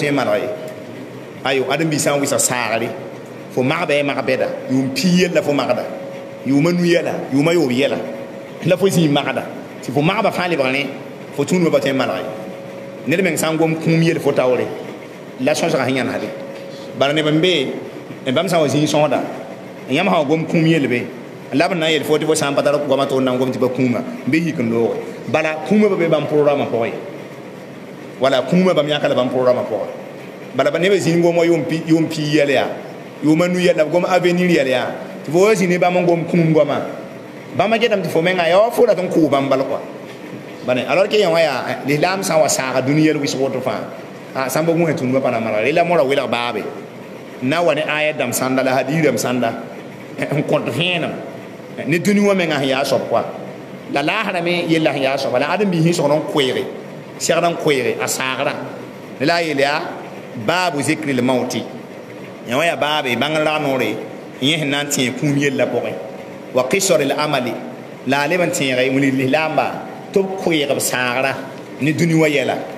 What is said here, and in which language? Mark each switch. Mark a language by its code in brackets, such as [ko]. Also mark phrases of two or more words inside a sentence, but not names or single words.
[mos] tõe n malg ye ayo ãdem-biig sã n wɩsa saagre fo magba ye mag bɛda yʋʋm pii yɛl la fo magda yʋʋma nu yɛla yʋʋma yoob yɛla la fo zĩig magda tɩ fo magba fãa lebg ne fo tũudmã pa tõe n malg ye ned meng sã n gom kũum yel fo taoore la sõsga sẽn yãnsde bala neb n be bãmb sã n wa zĩig sõsda yãmb sã wa gom kũum yel be la b na n yel fo tɩ fo sã n pa tar goamã tʋʋr na n gom tɩ pa kũuma n be hik n looge bala kũuma pa be bãmb programã pʋgẽ ye wala kũuma bãmb yãka la bãmb programã pʋgẽ bala ba neb zĩig gom wa yʋʋm pii yɛl yaa yʋʋma nu yɛl la b gom avenir yɛl yaa tɩ fo wa zĩ ne bãmb n gom kũum goamã bãmba getame tɩ fo menga ya wa fo rat n kʋʋ bãmb bal kɔa bane [fr] alors que [mos] yã wã yaa lislaam sã n wa saaga dũni yɛl wɩsg woto fãa sãn ba gũsã tũudmã pa na malga rela mora welg baabe na wa ne aya dãmb sãnda la hadiis dãmb sãnda n kõt vẽenem ne dũni wã mengã sẽn yaa soab koa la laasrame yella sẽn yaa soaba la ãdem-biig sẽn sõgd n koeege segd n koeege a saagrã ne la a yeel yaa [ar] باب ذكر الموت [mos] yã wã yaa baabe bãngr rag noore yẽ sẽn na n tẽeg kũum yella pʋgẽ wa [ar] قصر الأمل [mos] la a leb n tẽege wilg lislaamba tɩ b koeeg b saagrã ne dũni wã yɛla